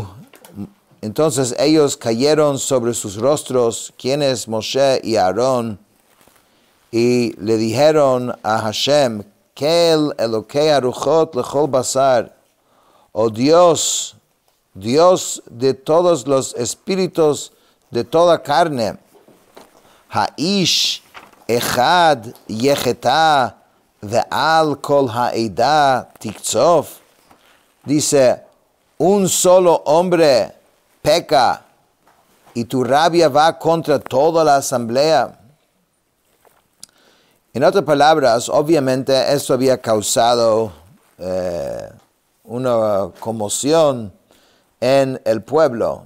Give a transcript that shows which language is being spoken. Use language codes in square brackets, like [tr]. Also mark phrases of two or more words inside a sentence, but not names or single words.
[es] Entonces ellos cayeron sobre sus rostros, quienes Moshe y Aarón, y le dijeron a Hashem, [he] אל אלוקי ארוחות לכל בשר, [es] oh Dios, Dios de todos los espíritus de toda carne, [he] האיש אחד יחטא ועל כל העדה תקצף. [es] Dice, un solo hombre peca y tu rabia va contra toda la asamblea. En otras palabras, obviamente esto había causado una conmoción en el pueblo.